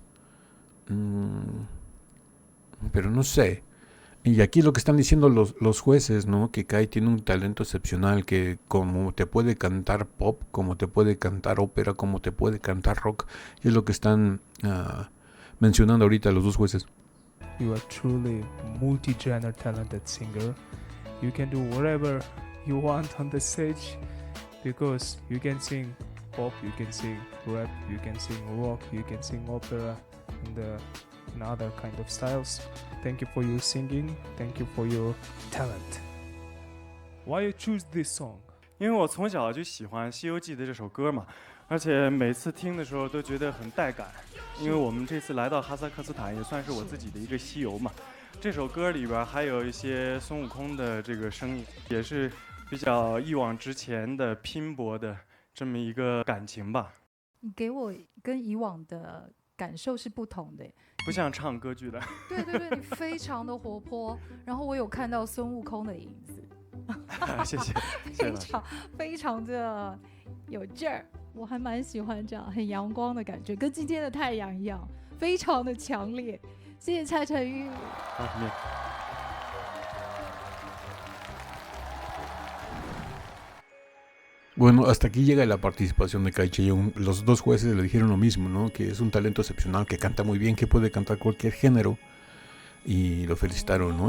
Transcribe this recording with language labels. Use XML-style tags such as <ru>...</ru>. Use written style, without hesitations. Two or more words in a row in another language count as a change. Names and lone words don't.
<es>Pero no sé. Y aquí lo que están diciendo los jueces, ¿no? Que Kai tiene un talento excepcional, que como te puede cantar pop, como te puede cantar ópera, como te puede cantar rock. Y es lo que están mencionando ahorita los 2 jueces.</es> <en>You are truly multi-genre talented singer. You can do whatever you want on the stage because you can sing pop, you can sing rap, you can sing rock, you can sing opera and other kind of styles. Thank you for your singing. Thank you for your talent. Why you choose this song?</en> <zh>因为我从小就喜欢《西游记》的这首歌嘛，而且每次听的时候都觉得很带感。因为我们这次来到哈萨克斯坦，也算是我自己的一个西游嘛。这首歌里边还有一些孙悟空的这个声音，也是比较一往直前的拼搏的这么一个感情吧。你给我跟以往的感受是不同的，不像唱歌剧的。对，你非常的活泼，然后我有看到孙悟空的影子。谢谢，非常的有劲儿，我还蛮喜欢这样很阳光的感觉，跟今天的太阳一样，非常的强烈。谢谢蔡成宇。</zh> <es>Bueno, hasta aquí llega la participación de Kai Che-young. Los 2 jueces le dijeron lo mismo, ¿no? Que es un talento excepcional, que canta muy bien, que puede cantar cualquier género. Y lo felicitaron, ¿no?</es>